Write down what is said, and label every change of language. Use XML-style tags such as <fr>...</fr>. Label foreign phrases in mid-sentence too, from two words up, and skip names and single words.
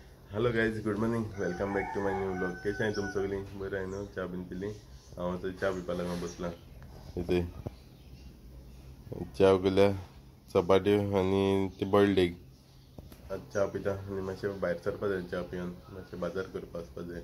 <en>Hello guys, Good morning. Welcome back to my new blog.</en> <kok>कशें आहे तुम सगळीं? बरें आहे न्हू? च्या बीन पिली? हांव आतां च्या पिवपा लागून बसला. इथे च्या केल्या चपाट्यो आनी ती</kok> <en>boiled egg.</en> <kok>आतां च्या पिता आनी मातशें भायर सरपा जाय. च्या पिवन मातशें बाजार करपा वचपा जाय.</kok>